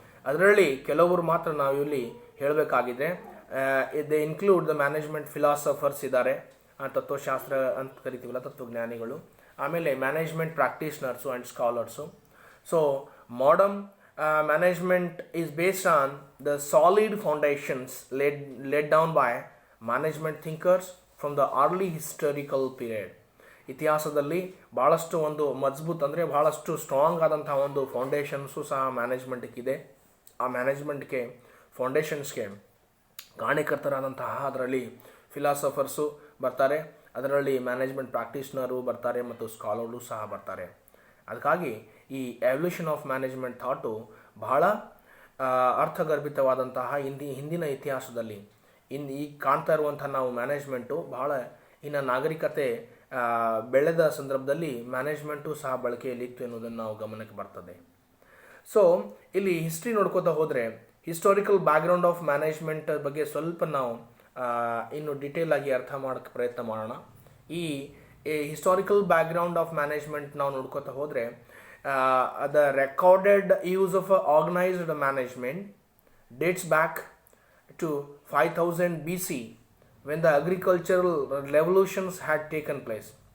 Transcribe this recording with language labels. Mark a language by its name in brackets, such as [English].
[Kannada] ಅದರಲ್ಲಿ ಕೆಲವರು ಮಾತ್ರ ನಾವು ಇಲ್ಲಿ ಹೇಳಬೇಕಾಗಿದೆ. [English] they include the management philosophers [Kannada] ಇದ್ದಾರೆ, ತತ್ವಶಾಸ್ತ್ರ ಅಂತ ಕರಿತೀವಲ್ಲ, ತತ್ವಜ್ಞಾನಿಗಳು. ಆಮೇಲೆ management ಪ್ರಾಕ್ಟೀಷನರ್ಸು and scholars. [English] So modern management is based on the solid foundations laid down by management thinkers from the early historical period. [Kannada] ಇತಿಹಾಸದಲ್ಲಿ ಭಾಳಷ್ಟು ಒಂದು ಮಜಬೂತ್ ಅಂದರೆ ಭಾಳಷ್ಟು ಸ್ಟ್ರಾಂಗ್ ಆದಂಥ ಒಂದು ಫೌಂಡೇಶನ್ಸು ಸಹ ಮ್ಯಾನೇಜ್ಮೆಂಟ್ಗಿದೆ. ಆ ಮ್ಯಾನೇಜ್ಮೆಂಟ್ಗೆ, ಫೌಂಡೇಶನ್ಸ್ಗೆ ಕಾರಣೀಕರ್ತರಾದಂತಹ ಅದರಲ್ಲಿ ಫಿಲಾಸಫರ್ಸು ಬರ್ತಾರೆ, ಅದರಲ್ಲಿ ಮ್ಯಾನೇಜ್ಮೆಂಟ್ ಪ್ರಾಕ್ಟೀಷನರು ಬರ್ತಾರೆ ಮತ್ತು ಸ್ಕಾಲರ್ರು ಸಹ ಬರ್ತಾರೆ. ಅದಕ್ಕಾಗಿ ಈ ಎವಲ್ಯೂಷನ್ ಆಫ್ ಮ್ಯಾನೇಜ್ಮೆಂಟ್ ಥಾಟು ಬಹಳ ಅರ್ಥಗರ್ಭಿತವಾದಂತಹ ಹಿಂದಿನ ಇತಿಹಾಸದಲ್ಲಿ ಈಗ ಕಾಣ್ತಾ ಇರುವಂಥ ನಾವು ಮ್ಯಾನೇಜ್ಮೆಂಟು ಬಹಳ ಇನ್ನು ನಾಗರಿಕತೆ ಬೆಳೆದ ಸಂದರ್ಭದಲ್ಲಿ ಮ್ಯಾನೇಜ್ಮೆಂಟು ಸಹ ಬಳಕೆಯಲ್ಲಿತ್ತು ಎನ್ನುವುದನ್ನು ನಾವು ಗಮನಕ್ಕೆ ಬರ್ತದೆ. ಸೊ ಇಲ್ಲಿ ಹಿಸ್ಟ್ರಿ ನೋಡ್ಕೋತಾ ಹೋದರೆ ಹಿಸ್ಟಾರಿಕಲ್ ಬ್ಯಾಕ್ಗ್ರೌಂಡ್ ಆಫ್ ಮ್ಯಾನೇಜ್ಮೆಂಟ್ ಬಗ್ಗೆ ಸ್ವಲ್ಪ ನಾವು ಇನ್ನು ಡೀಟೇಲ್ ಆಗಿ ಅರ್ಥ ಮಾಡೋಕ್ಕೆ ಪ್ರಯತ್ನ ಮಾಡೋಣ. ಈ ಹಿಸ್ಟಾರಿಕಲ್ ಬ್ಯಾಕ್ಗ್ರೌಂಡ್ ಆಫ್ ಮ್ಯಾನೇಜ್ಮೆಂಟ್ ನಾವು ನೋಡ್ಕೋತಾ ಹೋದರೆ [English] the recorded use of organized management dates back to 5000 BC when the agricultural revolutions had taken place.